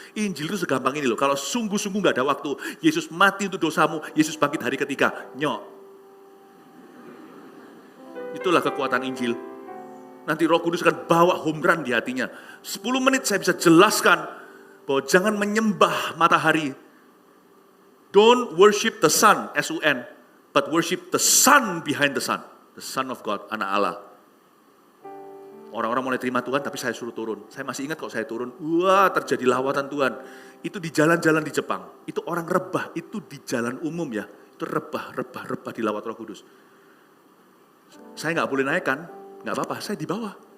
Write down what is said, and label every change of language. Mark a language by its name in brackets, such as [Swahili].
[Indonesian] Injil itu segampang ini loh, kalau sungguh-sungguh gak ada waktu, Yesus mati untuk dosamu, Yesus bangkit hari ketiga, nyok. Itulah kekuatan Injil. Nanti Roh Kudus akan bawa home run di hatinya. 10 menit saya bisa jelaskan bahwa jangan menyembah matahari. [English] Don't worship the sun, S-U-N, but worship the Son behind the sun. The Son of God, [Indonesian] anak Allah. Orang-orang mulai terima Tuhan, tapi saya suruh turun. Saya masih ingat kalau saya turun, wah terjadi lawatan Tuhan. Itu di jalan-jalan di Jepang. Itu orang rebah, itu di jalan umum ya. Itu rebah dilawat Roh Kudus. Saya gak boleh naik kan, gak apa-apa, saya di bawah.